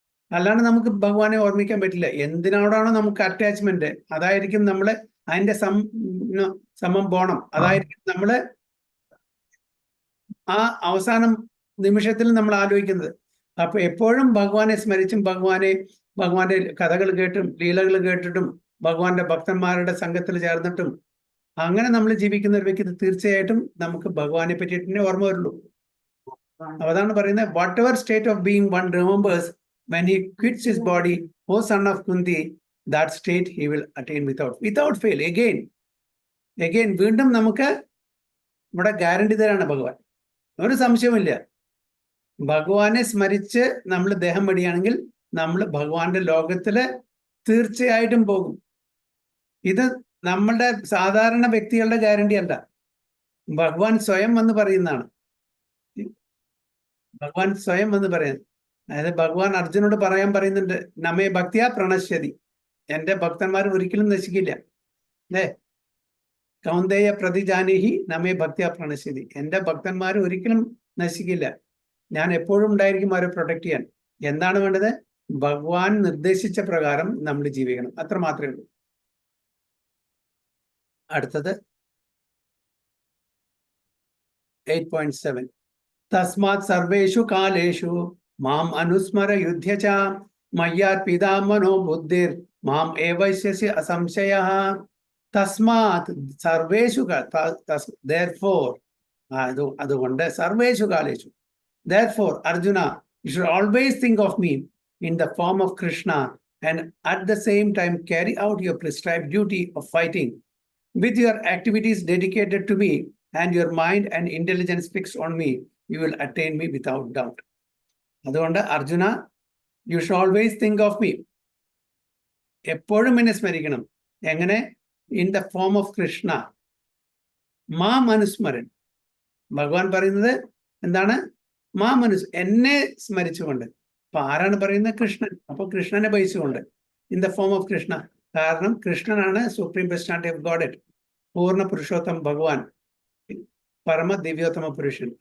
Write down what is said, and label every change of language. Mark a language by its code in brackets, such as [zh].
[ml] അല്ലാണ്ട് നമുക്ക് ഭഗവാനെ ഓർമ്മിക്കാൻ പറ്റില്ല. എന്തിനോടാണോ നമുക്ക് അറ്റാച്ച്മെന്റ്, അതായിരിക്കും നമ്മള് അതിന്റെ സമം പോണം, അതായിരിക്കും നമ്മള് ആ അവസാനം നിമിഷത്തിൽ നമ്മൾ ആലോചിക്കുന്നത്. അപ്പൊ എപ്പോഴും ഭഗവാനെ സ്മരിച്ചും ഭഗവാന്റെ കഥകൾ കേട്ടും ലീലകൾ കേട്ടിട്ടും ഭഗവാന്റെ ഭക്തന്മാരുടെ സംഘത്തിൽ ചേർന്നിട്ടും അങ്ങനെ നമ്മൾ ജീവിക്കുന്ന ഒരു വ്യക്തി തീർച്ചയായിട്ടും നമുക്ക് ഭഗവാനെ പറ്റിയിട്ട് തന്നെ ഓർമ്മ വരുള്ളൂ. അതാണ് പറയുന്നത്, [en] Whatever state of being one remembers when he quits his body, O son of Kunti, that state he will attain without fail. [ml] Again വീണ്ടും നമുക്ക് ഇവിടെ ഗ്യാരണ്ടി തരാണ് ഭഗവാൻ, ഒരു സംശയമില്ല. ഭഗവാനെ സ്മരിച്ച് നമ്മൾ ദേഹം വെടിയാണെങ്കിൽ നമ്മൾ ഭഗവാന്റെ ലോകത്തില് തീർച്ചയായിട്ടും പോകും. ഇത് നമ്മളുടെ സാധാരണ വ്യക്തികളുടെ ഗ്യാരണ്ടി അല്ല, ഭഗവാൻ സ്വയം വന്ന് പറയുന്നതാണ്. ഭഗവാൻ സ്വയം വന്ന് പറയുന്നത്, അതായത് ഭഗവാൻ അർജുനോട് പറയുന്നുണ്ട്, [sa] നമ്മെ ഭക്തിയാ പ്രണശ്യതി, [ml] എന്റെ ഭക്തന്മാർ ഒരിക്കലും നശിക്കില്ല, അല്ലേ? [sa] കൗന്ദേയ പ്രതിജാനേഹി നമ്മെ ഭക്തിയാ പ്രണശ്യതി, [ml] എന്റെ ഭക്തന്മാർ ഒരിക്കലും നശിക്കില്ല, ഞാൻ എപ്പോഴും ഉണ്ടായിരിക്കും അവരെ പ്രൊട്ടക്ട് ചെയ്യാൻ. എന്താണ് വേണ്ടത്? ഭഗവാൻ നിർദ്ദേശിച്ച പ്രകാരം നമ്മൾ ജീവിക്കണം, അത്ര മാത്രമേ ഉള്ളൂ. അടുത്തത് [sa] 8.7 തസ്മാത് സർവേഷു കാലേഷു മാം അനുസ്മര യുദ്ധ്യച മയ്യാർപിതാ മനോ ബുദ്ധിർ മാം ഏവൈശ്യസി അസംശയഃ. തസ്മാത് സർവേഷു [en] therefore, [ml] അതുകൊണ്ട് [sa] സർവേഷു കാലേഷു, [en] therefore Arjuna, you should always think of me in the form of Krishna and at the same time carry out your prescribed duty of fighting with your activities dedicated to me and your mind and intelligence fixed on me. You will attain me without doubt. [ml] അതുകൊണ്ട് Arjuna, [en] you should always think of me, [ml] എപ്പോഴും എന്നെ സ്മരിക്കണം. എങ്ങനെ? [en] in the form of Krishna. [sa] മാം അനുസ്മരൻ, [ml] ഭഗവാൻ പറയുന്നത് എന്താണ്? മാം എന്നെ സ്മരിച്ചുകൊണ്ട്. അപ്പൊ ആരാണ് പറയുന്നത്? കൃഷ്ണൻ. അപ്പൊ കൃഷ്ണനെ ബഹിച്ചുകൊണ്ട്, [en] In the form of Krishna. [ml] കാരണം കൃഷ്ണനാണ് [en] supreme personality of God, [ml] പൂർണ്ണ പുരുഷോത്തമ ഭഗവാൻ, പരമ ദിവ്യോത്തമ പുരുഷൻ.